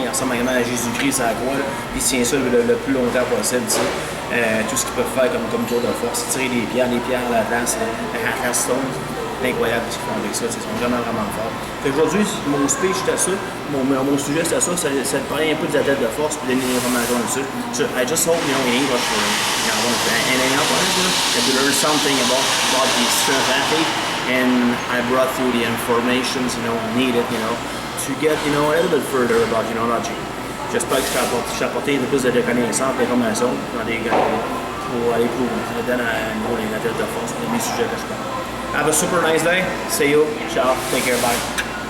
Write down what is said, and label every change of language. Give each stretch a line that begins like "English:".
French: Il ressemble vraiment à Jésus-Christ à la croix. Puis il tient ça le plus longtemps possible. Tout ce qu'ils peuvent faire comme tour de force, tirer des pierres à la place, la stone. C'est incroyable ce qu'ils font avec ça. Ils sont vraiment, vraiment forts. Aujourd'hui, mon speech c'était ça. Mon sujet c'était ça. Ça te parlait un peu des athlètes de force et donner des informations dessus.
English: So I just hope, in English, that you learn something about the strength athlete. And I brought through the information, needed, to get, a little bit further about, logic.
French: J'espère que je t'ai apporté un peu plus de connaissances, d'informations pour aller plus loin dans les athlètes de force, dans les sujets que je parle.
English: Have a super nice day. See you. Ciao. Take care.
French: Bye.